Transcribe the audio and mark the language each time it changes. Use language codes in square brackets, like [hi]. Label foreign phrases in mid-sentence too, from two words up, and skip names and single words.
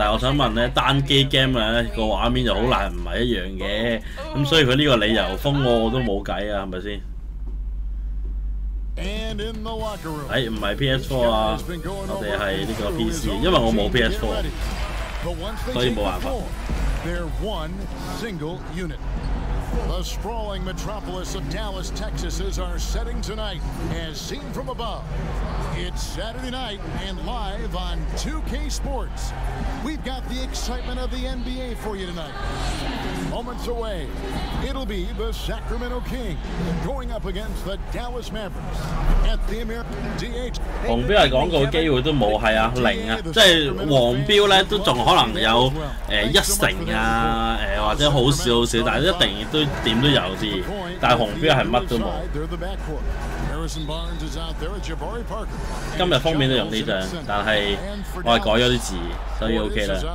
[yue] 但係我想問咧，單機 game 咧個畫面就好難唔係一樣嘅，咁所以佢呢個理由封我都冇計啊，係咪先？唔係 PS4 啊，我哋係呢個 PC， 因為我冇 PS4， 所以冇辦法。 [en] The sprawling metropolis of Dallas, Texas is our setting tonight, as seen from above. It's Saturday night and live on 2K Sports. We've got the excitement of the NBA for you tonight. Moments away, it'll be the Sacramento Kings going up against the Dallas Mavericks at the American DH. [yue] 紅標係廣告機會都冇，係啊0啊，即係黃標咧都仲可能有1成啊，或者好少，但係一定都點都有啲，但係紅標係乜都冇。今日封面都用呢張，但係我係改咗啲字，所以 OK 啦。